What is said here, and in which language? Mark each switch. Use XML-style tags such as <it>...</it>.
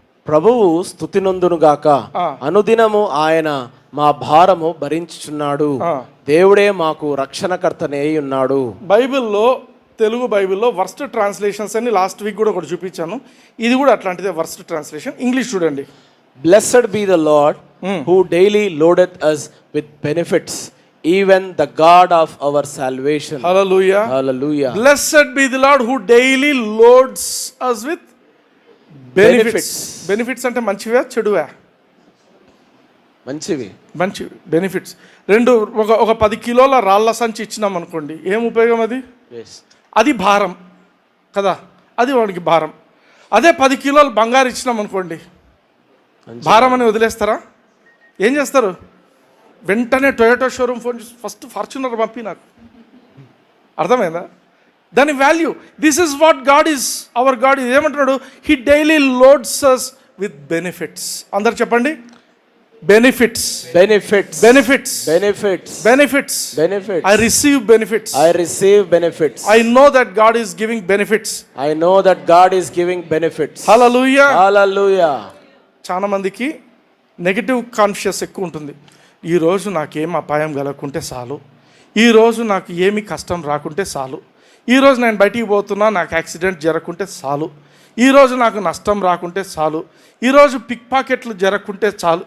<te>ప్రభువు స్తుతినందునుగాక, అనుదినము ఆయన మా భారము భరించుచున్నాడు, దేవుడే మాకు రక్షణకర్తనే ఉన్నాడు. బైబిల్లో, తెలుగు బైబిల్లో వర్స్ట్ ట్రాన్స్లేషన్స్ అని లాస్ట్ వీక్ కూడా ఒకటి చూపించాను. ఇది కూడా అట్లాంటిదే, వర్స్ట్ ట్రాన్స్లేషన్. ఇంగ్లీష్ చూడండి.</te> <en>Blessed be the Lord who daily loadeth us with benefits, even the God of our salvation. Hallelujah. Hallelujah. Blessed be the Lord who daily loads us with benefits.</en> <te>Benefits అంటే మంచివా చెడువా? మంచివి. మంచివి, benefits. రెండు, ఒక 10 కిలోల రాళ్ళ సంచి ఇచ్చినాం అనుకోండి, ఏం ఉపయోగం అది? అది భారం కదా, అది వాడికి భారం. అదే 10 కిలోలు బంగారు ఇచ్చినాం అనుకోండి, భారం అని వదిలేస్తారా? ఏం చేస్తారు? వెంటనే టొయోటా షోరూమ్ ఫోన్ చేసి ఫస్ట్ ఫార్చునర్ పంపి నాకు. అర్థమైందా దాని value?</te> <en>This is what God is, our God is.</en> <te>ఏమంటున్నాడు?</te> <en>He daily loads us with benefits.</en> <te>అందరు చెప్పండి, benefits.</te> <en>Benefits. Benefits. Benefits. Benefits. Benefits. I receive benefits. I receive benefits. I know that God is giving benefits. I know that God is giving benefits. Hallelujah. Hallelujah.</en> <te>చాలా మందికి negative conscious ఎక్కువ ఉంటుంది. ఈరోజు నాకేం అపాయం కలగకుంటే చాలు, ఈరోజు నాకు ఏమి కష్టం రాకుంటే చాలు, ఈరోజు నేను బయటికి పోతున్నా నాకు యాక్సిడెంట్ జరగకుంటే చాలు, ఈరోజు నాకు నష్టం రాకుంటే చాలు, ఈరోజు పిక్ పాకెట్లు జరగకుంటే చాలు.</te>